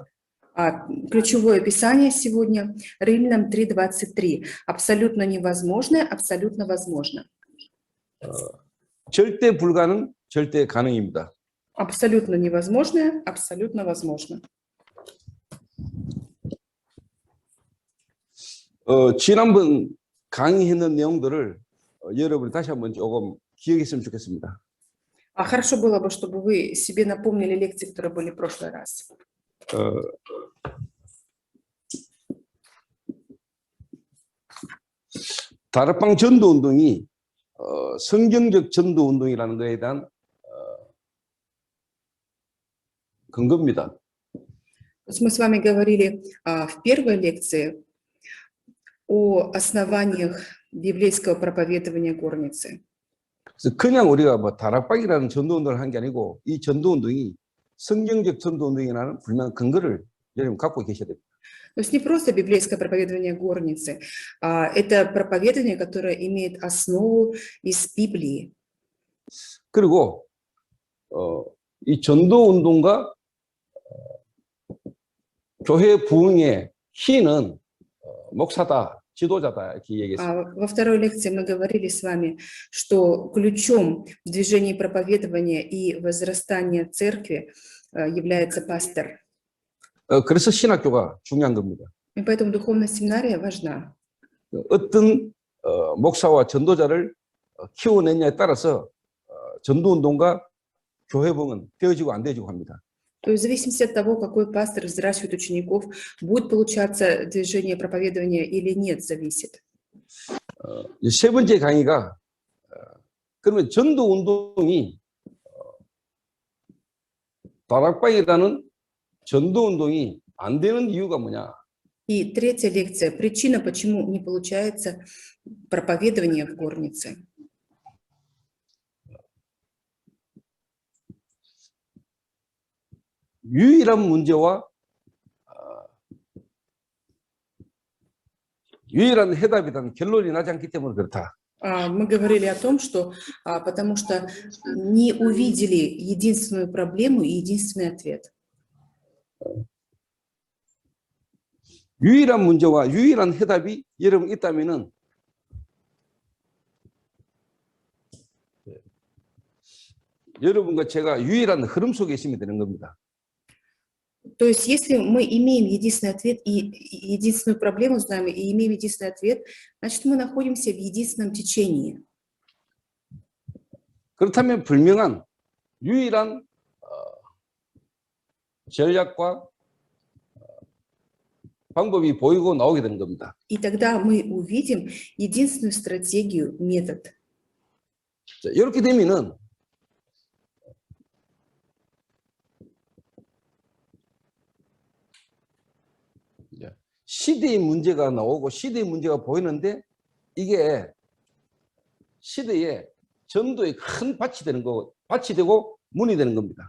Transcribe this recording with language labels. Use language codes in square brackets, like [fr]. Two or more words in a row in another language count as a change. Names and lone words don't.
[ru] Ключевое писание сегодня Римлянам 3:23. Абсолютно невозможное, абсолютно возможно. [ko] 절대 불가능, 절대 가능입니다. [ru] Абсолютно невозможное, абсолютно возможно. [ko] 지난번 강의했는 내용들을 여러분이 다시 한번 조금 기억했으면 좋겠습니다. [ru] Хорошо было бы, чтобы вы себе напомнили лекции, которые были в прошлый раз. [ko] 다락방 전도 운동이 성경적 전도 운동이라는 것에 대한 근거입니다. [ru] Мы с вами говорили в первой лекции о основаниях библейского проповедования горницы. [ko] 그래서 그냥 우리가 뭐 다락방이라는 전도 운동을 한 게 아니고 이 전도 운동이 성경적 전도 운동이라는 분명한 근거를 여러분 갖고 계셔야 됩니다. [ru] То есть не просто библейское проповедование горницы, это проповедование, которое имеет основу из Библии. [ko] 그리고 이 전도 운동과 교회 부흥의 키는 목사다, 지도자다 이렇게 얘기했습니다. [ru] Во второй лекции мы говорили с вами, что ключом в движении проповедования и возрастания церкви является пастор. [ko] 그래서 신학교가 중요한 겁니다. [ru] И поэтому духовная семинария важна. [ko] 어떤 목사와 전도자를 키워내냐에 따라서 전도 운동과 교회 부흥은 되어지고 안 되어지고 합니다. [ru] То есть в зависимости от того, какой пастор взращивает учеников, будет получаться движение проповедования или нет, зависит. [ko] 세 번째 강의가 그러면 전도 운동이 다락방이라는 전도 운동이 안 되는 이유가 뭐냐? [ru] И третья лекция. Причина, почему не получается проповедование в горнице. [ko] 유일한 문제와 유일한 해답이라는 결론이 나지 않기 때문에 그렇다. [ru] Мы говорили о том, что потому что не увидели единственную проблему и единственный ответ. [ko] 유일한 문제와 유일한 해답이 여러분 있다면은 여러분과 제가 유일한 흐름 속에 있으면 되는 겁니다. [ru] То есть, если мы имеем единственный ответ и единственную проблему знаем, и имеем единственный ответ, значит, мы находимся в единственном течении. [ko] 그렇다면 분명한 유일한 전략과 방법이 보이고 나오게 되는 겁니다. [ru] И тогда мы увидим единственную стратегию, метод. [ko] 자, 이렇게 되면은 시대의 문제가 나오고 시대의 문제가 보이는데 이게 시대의 전도의 큰 밭이 되는 거, 밭이 되고 문이 되는 겁니다.